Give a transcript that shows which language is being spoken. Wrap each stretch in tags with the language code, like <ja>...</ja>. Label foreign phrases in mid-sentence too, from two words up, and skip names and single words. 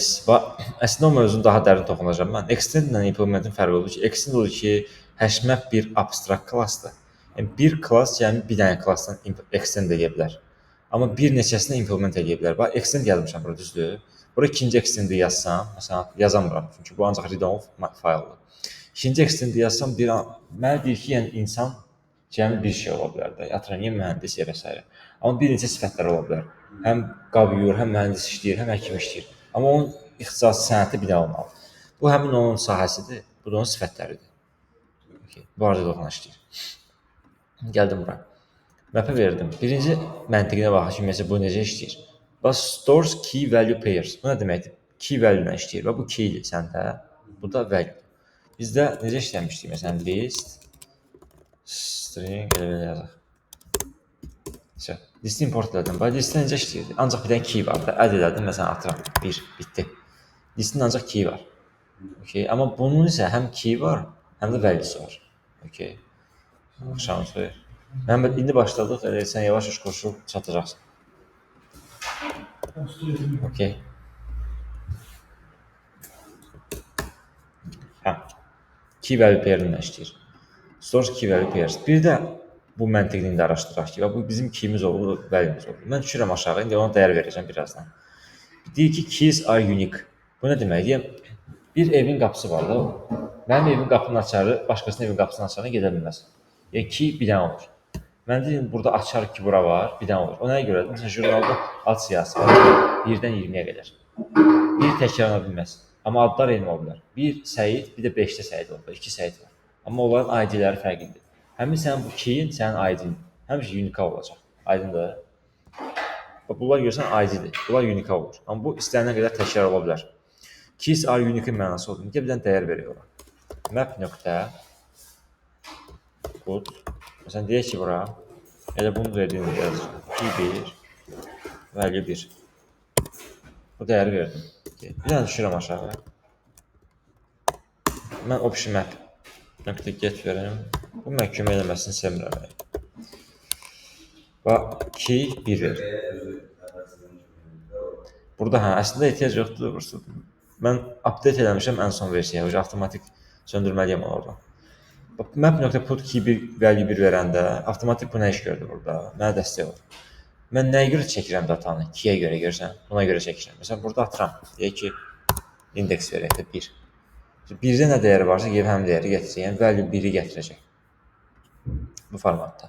<az>Əslində o mövzunu daha dərin toxunacağam mən. Extend ilə implementin fərqi odur ki, extend odur ki, hashmap bir abstrakt klassdır. Yəni bir klass yəni bir dənə klassdan extend edə bilər. Amma bir neçəsini implement edə bilər. Bax, extend yazmışam bura, düzdür? Bura ikinci extendi yazsam, məsələn, yazamıram çünki bu ancaq read-only fayldır. İkinci extendi yazsam mənə deyir ki, yəni insan cəmi bir şey ola bilər də, atronim, mühəndis və s. Amma bir neçə sifətlər ola bilər. Həm qavyur, həm mühəndis işləyir, həm həkim işləyir. Amma onun ixtisası sənəti bir də olmalı. Bu həmin onun sahəsidir, bu da onun sifətləridir. Okay. Bu arada işləyir. Gəldim bura. Map'ə verdim. Birinci məntiqinə baxaq ki, məsələn bu necə işləyir.</az> <en>Bax stores key value pairs.</en> <az>Bu nə deməkdir?</az> <en>Key value</en> <az>ilə işləyir. Və bu keydir səndə. Bu da value. Bizdə necə işləmişdik? Məsələn, list, string, elə yazaq. Listi import elədim. Bax, listdə necə işləyir? Ancaq bir dənə key var da. Add elədim, məsələn, atıram. 1, bitdi. Listin ancaq key var. Okay. Amma bunun isə həm key var, həm də value'si var. Okay. Axşamınız xeyir. Məhəmməd, indi başladıq. Sən yavaş-yavaş qoşulub çatacaqsın. Okay. Hə.</az> <en>Key value pair-lə</en> <az>işləyir.</az> <en>Source key value pairs.</en> <az>Bir də bu məntiqini də araşdıraq ki, bu bizim keyimiz olur, value'miz olur. Mən düşürəm aşağı, indi ona dəyər verəcəm birazdan. Deyir ki,</az> <en>keys are unique.</en> <az>Bu nə deməkdir? Bir evin qapısı var da. Mənim evin qapını açarı başqasının evin qapısını açarına gedə bilməz. Yəni key bir dənə olur. Mən deyim burada açar ki, bura var, bir dənə olur. O nəyə görədir? Məsələn, jurnalda ad siyahısı var. 1-dən 20-yə qədər. Bir təkrarlana bilməz. Amma adlar eyni ola bilər. Bir Səid, bir də 5-də Səid olur. 2 Səid var. Amma onların ID-ləri fərqlidir. Həmin sənin bu keyin sənin ID-in həmişə unika olacaq. Aydındır? Bunlar görsən ID-dir. Bunlar unika olur. Amma bu istənilən qədər təkrar ola bilər.</az> <en>Keys are unique</en> <az>mənası odur. Bir dənə dəyər veriyor ora. Map nöqtə put. Məsələn deyək ki, bura elə bunu verdiyini yazır.</az> <en>Key 1 value 1.</en> <az>Bu dəyəri verdim. Bir dənə düşürəm aşağı. Mən option map nöqtə get verim. Bu mən kömək eləməsini sevmirəm. Və key 1 verir. Burada hə, əslində ehtiyac yoxdur. Mən update eləmişəm ən son versiyaya. Avtomatik söndürməliyəm onu oradan.</az> <en>Map.put key 1 value 1</en> <az>verəndə avtomatik bu nə iş gördü burada? Mənə dəstək olur. Mən nəyə görə çəkirəm datanı? Key'yə görə görsən. Buna görə çəkirəm. Məsələn, burada atıram. Deyək ki, indeks verək də 1. 1-də nə dəyəri varsa, gəlib həmin dəyəri gətirəcək. Yəni, value 1-i gətirəcək. Bu formatda.</az>